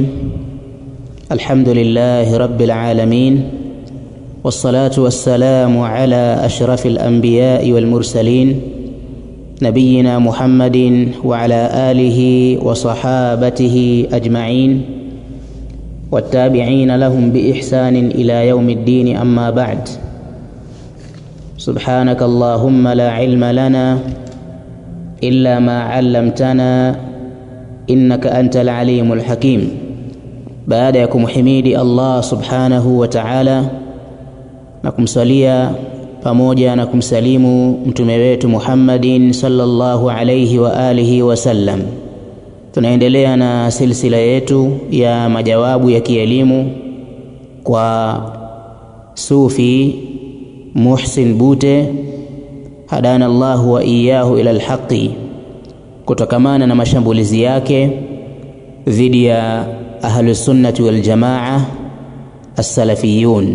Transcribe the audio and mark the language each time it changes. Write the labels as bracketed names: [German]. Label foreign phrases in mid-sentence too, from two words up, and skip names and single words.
[Arabic] الحمد لله رب العالمين، والصلاة والسلام على أشرف الأنبياء والمرسلين نبينا محمد وعلى آله وصحابته أجمعين والتابعين لهم بإحسان إلى يوم الدين. أما بعد، سبحانك اللهم لا علم لنا إلا ما علمتنا إنك أنت العليم الحكيم. [Swahili] baada ya kumhimidi Allah [Arabic] سبحانه وتعالى [Swahili] na kumsalia pamoja na kumsalimu mtume wetu Muhammadin [Arabic] صلى الله عليه وعلى آله وسلم, [Swahili] tunaendelea na silsila yetu ya majawabu ya kielimu kwa Sufi Muhsin Bute [Arabic] هدانا الله وإياه إلى الحق, [Swahili] kutokamana na mashambulizi yake dhidi ya [Arabic] أهل السنة والجماعة السلفيون.